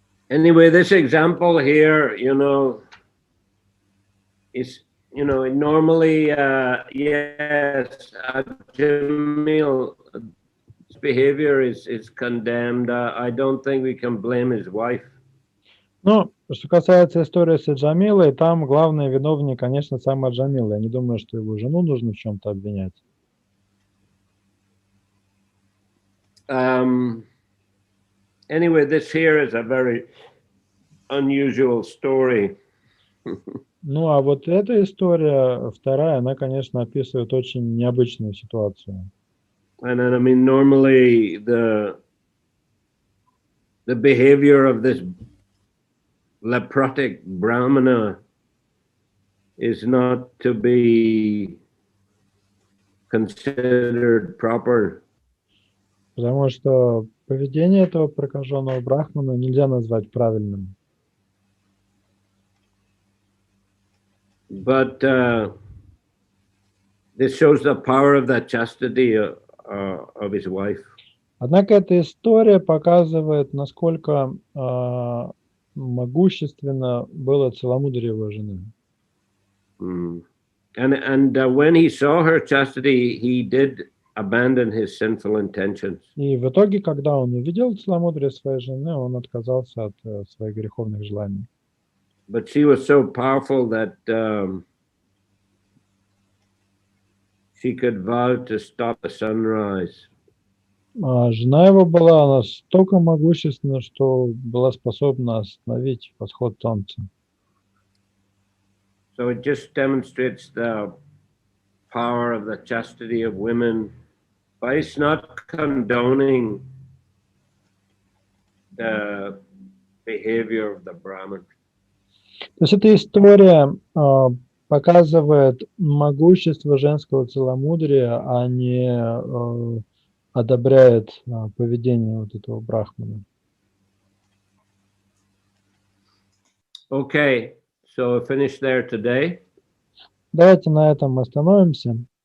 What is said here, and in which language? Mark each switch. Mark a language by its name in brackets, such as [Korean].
[English] Anyway, this example here, is, normally, yes, Jamil's behavior is condemned. I don't think we can blame his wife. [Russian] Ну, что касается истории с Джамилой, там главный виновник, конечно, сама Джамила. Я не думаю, что его жену нужно в чем-то обвинять. [English] Anyway, this here is a very unusual story. [Russian] Ну, а вот эта история, вторая, она, конечно, описывает очень необычную ситуацию. [English] And then, I mean, normally the behavior of this leprotic brahmana is not to be considered proper. [Russian] Потому что поведение этого прокаженного брахмана нельзя назвать правильным. [English] But this shows the power of the chastity of his wife. [Russian] Однако эта история показывает, насколько могущественно было целомудрие его жены. [English] And when he saw her chastity, he did abandon his sinful intentions. [Russian] И в итоге, когда он увидел целомудрие своей жены, он отказался от своих греховных желаний. [English] But she was so powerful that she could vow to stop the sunrise. [Russian] А жена его была настолько могущественна, что была способна остановить восход солнца. [English] So it just demonstrates the power of the chastity of women, but it's not condoning the behavior of the Brahmin. [Russian] То есть эта история показывает могущество женского целомудрия, а не одобряет поведение вот этого брахмана. [English] Okay, so finish there today. [Russian] Давайте на этом остановимся.